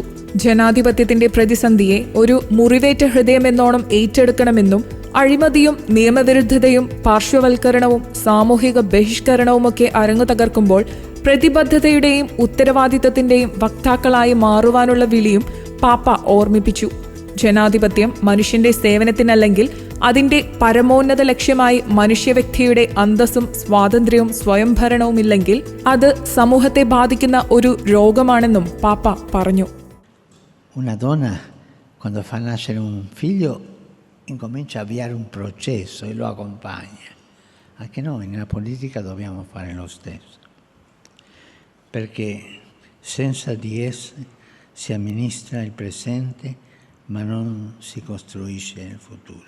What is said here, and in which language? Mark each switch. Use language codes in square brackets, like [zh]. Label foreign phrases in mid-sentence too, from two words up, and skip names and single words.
[ml] ജനാധിപത്യത്തിന്റെ പ്രതിസന്ധിയെ ഒരു മുറിവേറ്റ ഹൃദയമെന്നോണം ഏറ്റെടുക്കണമെന്നും അഴിമതിയും നിയമവിരുദ്ധതയും പാർശ്വവൽക്കരണവും സാമൂഹിക ബഹിഷ്കരണവുമൊക്കെ അരങ്ങു തകർക്കുമ്പോൾ പ്രതിബദ്ധതയുടെയും ഉത്തരവാദിത്തത്തിന്റെയും വക്താക്കളായി മാറുവാനുള്ള വിളിയും പാപ്പ ഓർമ്മിപ്പിച്ചു. ജനാധിപത്യം മനുഷ്യന്റെ സേവനത്തിനല്ലെങ്കിൽ അതിന്റെ പരമോന്നത ലക്ഷ്യമായി മനുഷ്യവ്യക്തിയുടെ അന്തസ്സും സ്വാതന്ത്ര്യവും സ്വയംഭരണവുമില്ലെങ്കിൽ അത് സമൂഹത്തെ ബാധിക്കുന്ന ഒരു രോഗമാണെന്നും പാപ്പ പറഞ്ഞു. [it] Una donna quando fa nascere un figlio incomincia a avviare un processo e lo accompagna. Anche noi nella politica dobbiamo fare lo stesso, perché senza di esse si amministra il presente ma non si costruisce il futuro.